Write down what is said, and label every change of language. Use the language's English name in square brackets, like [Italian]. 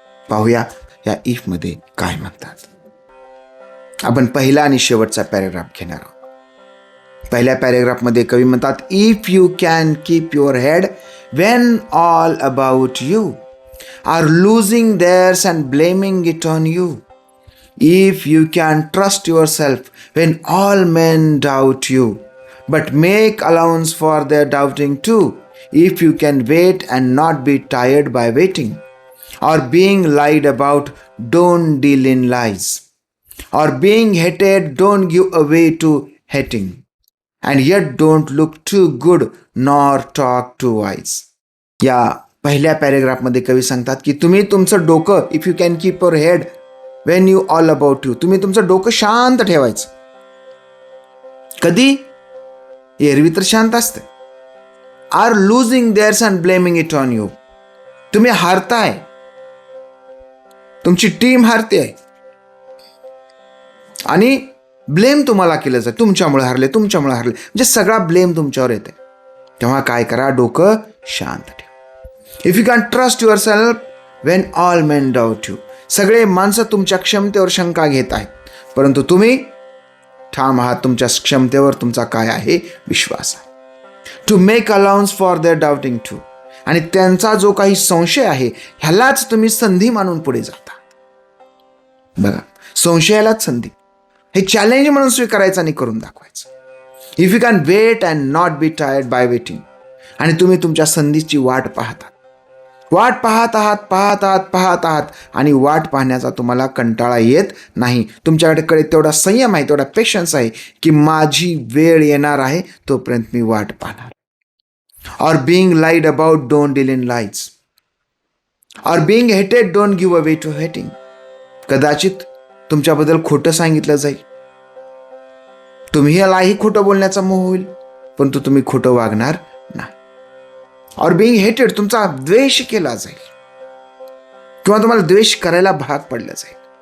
[Marathi] पाहूया या इफ मध्ये काय म्हणतात. आपण पहिला आणि शेवटचा पॅरेग्राफ घेणार आहोत. पहिल्या पॅरेग्राफमध्ये कवी म्हणतात, [English] If you can keep your head when all about you are losing theirs and blaming it on you. If you can trust yourself when all men doubt you, but make allowance for their doubting too. If you can wait and not be tired by waiting, or being lied about, don't deal in lies, or being hated, don't give away to hating, and yet don't look too good nor talk too wise. [Marathi] या पहिल्या पॅरेग्राफमध्ये कवी सांगतात की तुम्ही तुमचं डोकं, [English] if you can keep your head when you all about you, [Marathi] तुम्ही तुमचं डोकं शांत ठेवायचं. कधी? एरवी तर शांत असते. [English] Are losing theirs and blaming it on you. [Marathi] तुम्ही हारताय, तुमची टीम हारते आहे आणि ब्लेम तुम्हाला केलं जातं, तुमच्यामुळे हारले, तुमच्यामुळे हारले, म्हणजे सगळा ब्लेम तुमच्यावर येते. तेव्हा काय करा, डोकं शांत ठेवा. [English] If you can trust yourself when all men doubt you. [Marathi] सगळे माणसं तुमच्या क्षमतेवर शंका घेत आहेत, परंतु तुम्ही ठाम आहात तुमच्या क्षमतेवर. तुमचा काय आहे, विश्वास आहे. [English] To make allowance for their doubting too. [Marathi] आणि त्यांचा जो काही संशय आहे ह्यालाच तुम्ही संधी मानून पुढे जाता. बघा, संशयालाच संधी, हे चॅलेंज म्हणून स्वीकारायचं आणि करून दाखवायचं. [English] If you can wait and not be tired by waiting. [Marathi] आणि तुम्ही तुमच्या संधीची वाट पाहतात, पाहत आहात आणि वाट पाहण्याचा तुम्हाला कंटाळा येत नाही. तुमच्याकडे तेवढा संयम आहे, तेवढा पेशन्स आहे की माझी वेळ येणार आहे तोपर्यंत मी वाट पाहणार. [English] Or being lied about, don't deal in lies. Or being hated, don't give away to hating. [Marathi] कदाचित तुमच्याबद्दल खोटं सांगितलं जाईल, तुम्हीलाही खोटं बोलण्याचा मोह होईल, परंतु तुम्ही खोटं वागणार नाही. [English] or being hated, [Marathi] तुमचा द्वेष केला जाईल किंवा तुम्हाला द्वेष करायला भाग पडलं जाईल.